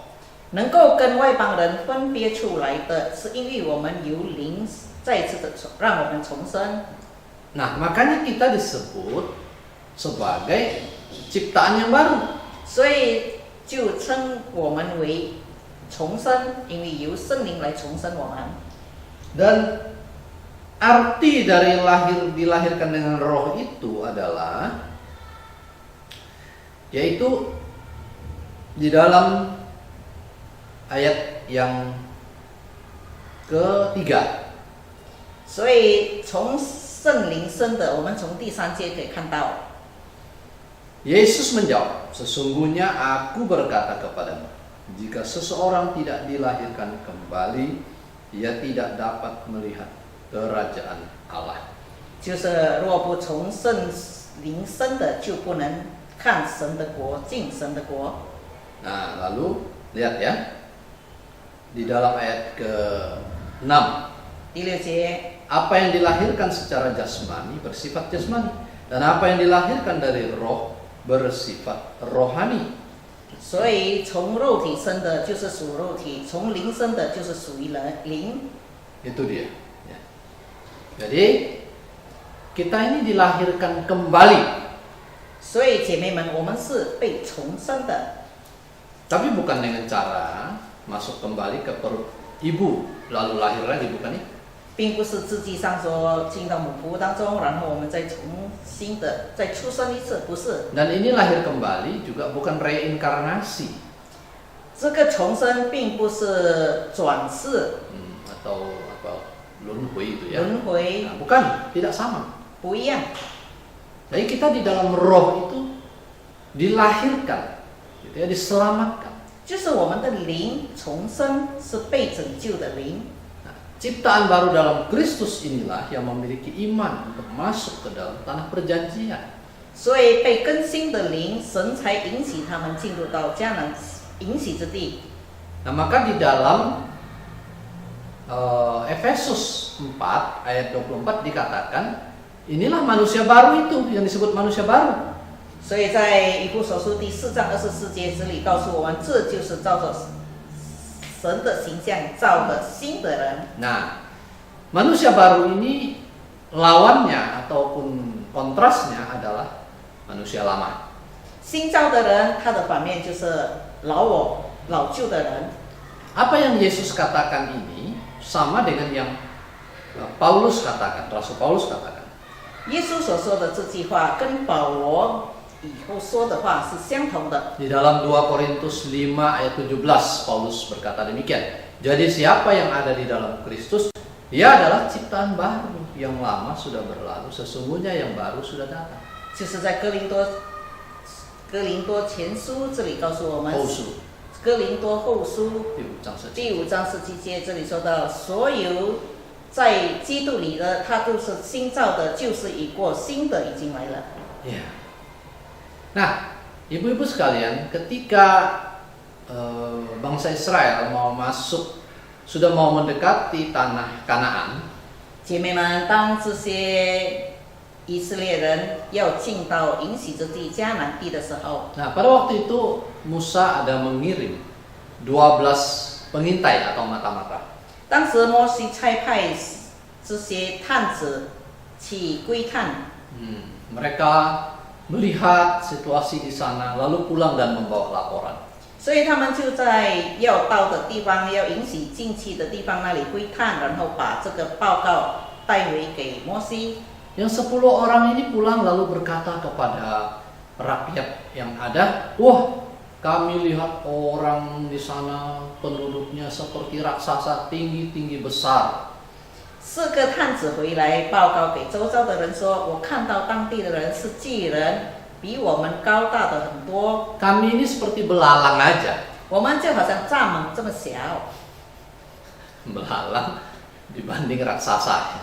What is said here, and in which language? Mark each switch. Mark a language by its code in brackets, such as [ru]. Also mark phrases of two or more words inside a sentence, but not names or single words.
[zh] 能够跟外邦人分别出来的，是因为我们有灵再次的让我们重生。 [id] Nah, makanya kita disebut sebagai ciptaan yang baru. [zh] 所以就称我们为重生，因为由圣灵来重生我们。 [id] Dan arti dari dilahirkan dengan roh itu adalah yaitu di dalam ayat yang ketiga. [zh] 所以从圣灵生的，我们从第3节可以看到， [id] Yesus menjawab, sesungguhnya aku berkata kepadamu, jika seseorang tidak dilahirkan kembali, ia tidak dapat melihat kerajaan Allah. [zh] 就是若不从圣灵生的，就不能看神的国，进神的国。 [id] Nah, lalu lihat ya, di dalam ayat ke-6, [zh] 第6节， [id] apa yang dilahirkan secara jasmani bersifat jasmani, dan apa yang dilahirkan dari roh bersifat rohani. [zh] 所以从肉体生的就是属肉体，从灵生的就是属于灵。 [id] Itu dia. Ya. Jadi kita ini dilahirkan kembali, [zh] 所以姐妹们，我们是被重生的， [id] tapi bukan dengan cara masuk kembali ke perut ibu lalu lahir lagi, bukan ya? [zh] 并不是自己上说进到母腹当中，然后我们再重新的再出生一次，不是。 [id] Dan ini lahir kembali juga bukan reinkarnasi, [zh] 这个重生并不是转世、 [id] atau apa lunhui itu ya. [zh] 轮回， [id] Nah, bukan, tidak sama. [zh] 不一样。 [id] Jadi kita di dalam roh itu dilahirkan, gitu ya, diselamatkan. [zh] 就是我们的灵重生，是被拯救的灵。 [id] Nah, ciptaan baru dalam Kristus inilah yang memiliki iman untuk masuk ke dalam tanah perjanjian. [zh] 所以被更新的灵，神才引起他们进入到迦南应许之地。 [id] Nah, maka di dalam Efesus 4 ayat 24 dikatakan, inilah manusia baru itu yang disebut manusia baru. [zh] 所以在以弗所书第4章24节这里告诉我们，这就是照着神的形象造的新的人。 [id] Nah, manusia baru ini lawannya ataupun kontrasnya adalah manusia lama. [zh] 新造的人，他的反面就是老旧的人。 [id] Apa yang Yesus katakan ini sama dengan yang Paulus katakan, Rasul Paulus katakan. [zh] 耶稣所说的这句话跟保罗以后说的话是相同的。 [id] Di dalam 2 Korintus 5 ayat 17 Paulus berkata demikian. Jadi siapa yang ada di dalam Kristus, dia adalah ciptaan baru, yang lama sudah berlalu, sesungguhnya yang baru sudah datang. [zh] 就是在哥林多前书这里告诉我们，后书哥林多后书第5章17节。第5章17节这里说到，所有在基督里的，他都是新造的，就是已过，新的已经来了。 [id] Ya. Nah, ibu-ibu sekalian, ketika bangsa Israel mau masuk, sudah mau mendekati tanah Kanaan, [zh] 姐妹们，当这些以色列人要进到应许之地迦南地的时候， [id] nah pada waktu itu Musa ada mengirim 12 pengintai atau mata-mata. [zh] 当时摩西差派这些探子去窥探， [id] Mereka melihat situasi di sana, lalu pulang dan membawa laporan. [zh] 所以他们就在要到的地方，要允许进去的地方那里窥探，然后把这个报告带回给摩西。 [id] Yang 10 orang ini pulang lalu berkata kepada rakyat yang ada, wah, kami lihat orang di sana penduduknya seperti raksasa, tinggi-tinggi besar. [zh] 4 个探子回来报告给周遭的人说：“我看到当地的人是巨人，比我们高大的很多。 [id] Kami ini seperti belalang aja. [zh] 我们就好像蚱蜢这么小， [id] Belalang dibanding raksasa.